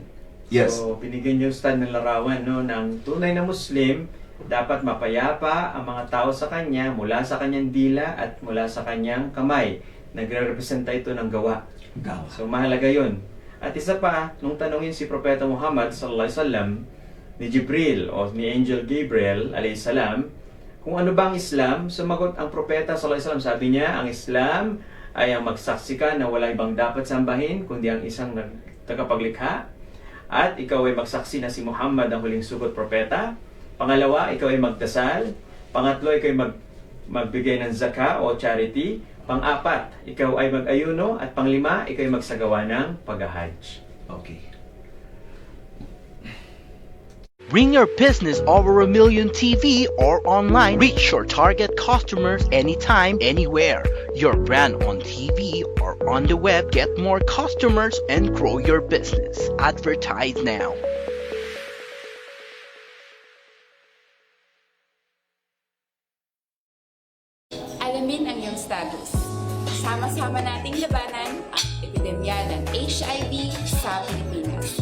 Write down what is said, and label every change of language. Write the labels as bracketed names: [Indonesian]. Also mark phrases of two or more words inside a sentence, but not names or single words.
[Filipino] Yes. So, binigyan niyo, Ustad, ng larawan, no, ng tunay na Muslim. Dapat mapayapa ang mga tao sa kanya mula sa kanyang dila at mula sa kanyang kamay. Nagre-representa ito ng gawa. Gawa. So, mahalaga yun. At isa pa, nung tanungin si Propeta Muhammad [Arabic] صلى الله عليه وسلم [Filipino] ni Jibril o ni Angel Gabriel [Arabic] عليه السلام, [Filipino] kung ano ba ang Islam, sumagot ang Propeta [Arabic] صلى الله عليه وسلم. [Filipino] Sabi niya, ang Islam ay ang magsaksi ka na wala ibang dapat sambahin kundi ang isang tagapaglikha, at ikaw ay magsaksi na si Muhammad ang huling sugot propeta. Pangalawa, ikaw ay magdasal. Pangatlo, ikaw ay magbigay ng zakah o charity. Pang-apat, ikaw ay mag-ayuno. At panglima, ikaw ay magsagawa ng pag-hajj. Okay. [English] Bring your business over 1 million TV or online. Reach your target customers anytime, anywhere. Your brand on TV or on the web. Get more customers and grow your business. Advertise now. [Filipino] sama-sama nating labanan ang epidemya ng HIV sa Pilipinas.